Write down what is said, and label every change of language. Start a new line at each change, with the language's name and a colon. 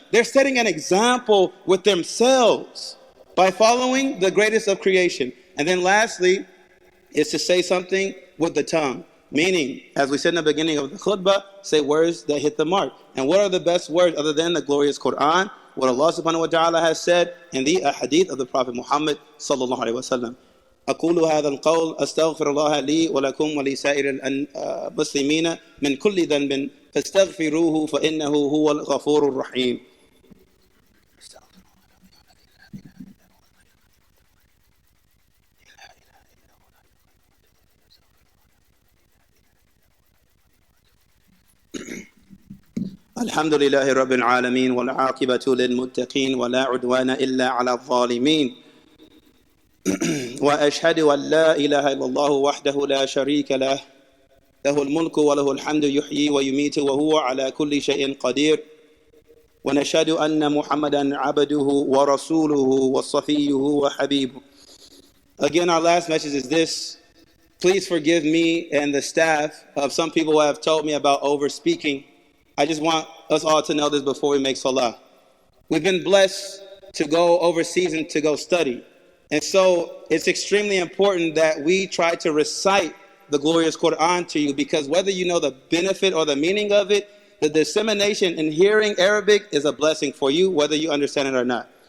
English: They're setting an example with themselves by following the greatest of creation. And then lastly, is to say something with the tongue. Meaning, as we said in the beginning of the khutbah, say words that hit the mark. And what are the best words other than the glorious Quran? What Allah subhanahu wa ta'ala has said in the hadith of the Prophet Muhammad sallallahu alayhi wa sallam.
Arabic: أقول هذا القول أستغفر الله لي ولكم ولسائر المسلمين من كل ذنب فاستغفروه فإنه هو الغفور الرحيم. الحمد لله رب العالمين والعاقبة للمتقين ولا عدوان إلا على الظالمين وأشهد أن لا إله إلا الله وحده لا شريك له له الملك وله الحمد يحيي ويميت وهو على كل شيء قدير ونشهد أن محمدا عبده ورسوله وصفيه وحبيبه.
English: Again, our last message is this. Please forgive me and the staff of some people who have told me about over speaking. I just want us all to know this before we make salah. We've been blessed to go overseas and to go study. And so it's extremely important that we try to recite the glorious Quran to you, because whether you know the benefit or the meaning of it, the dissemination in hearing Arabic is a blessing for you, whether you understand it or not.